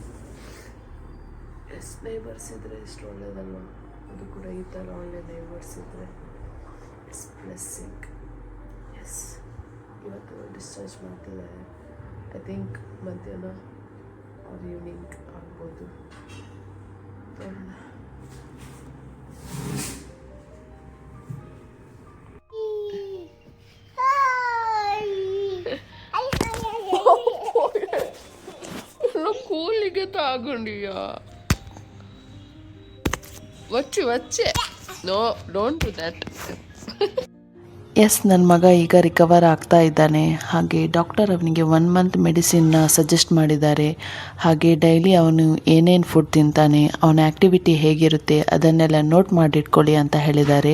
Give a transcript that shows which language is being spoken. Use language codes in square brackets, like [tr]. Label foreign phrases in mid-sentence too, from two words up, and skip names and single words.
[en] yes neighbours [kn] ಇದ್ದರೆ ಎಷ್ಟು ಒಳ್ಳೆಯದಲ್ವ. ಅದು ಕೂಡ ಈ ಥರ ಒಳ್ಳೆ ನೇಬರ್ಸ್ ಇದ್ದರೆ [en] it's blessing. [kn] ಎಸ್ ಇವತ್ತು ಡಿಸ್ಚಾರ್ಜ್ ಮಾಡ್ತಿದ್ದಾರೆ. [en] I think [kn] ಮಧ್ಯಾಹ್ನ [en] or evening [kn] ಆಗ್ಬೋದು, ನೋಡೋಣ. [te] కూలిగా తాగుండియా వచ్చి [en] no don't do that. [kn] ಎಸ್, ನನ್ನ ಮಗ ಈಗ ರಿಕವರ್ ಆಗ್ತಾ ಇದ್ದಾನೆ. ಹಾಗೆ ಡಾಕ್ಟರ್ ಅವನಿಗೆ 1 [en] month medicine suggest [kn] ಮಾಡಿದ್ದಾರೆ. ಹಾಗೆ ಡೈಲಿ ಅವನು ಏನೇನು ಫುಡ್ ತಿಂತಾನೆ, ಅವನ ಆ್ಯಕ್ಟಿವಿಟಿ ಹೇಗಿರುತ್ತೆ ಅದನ್ನೆಲ್ಲ ನೋಟ್ ಮಾಡಿಟ್ಕೊಳ್ಳಿ ಅಂತ ಹೇಳಿದ್ದಾರೆ.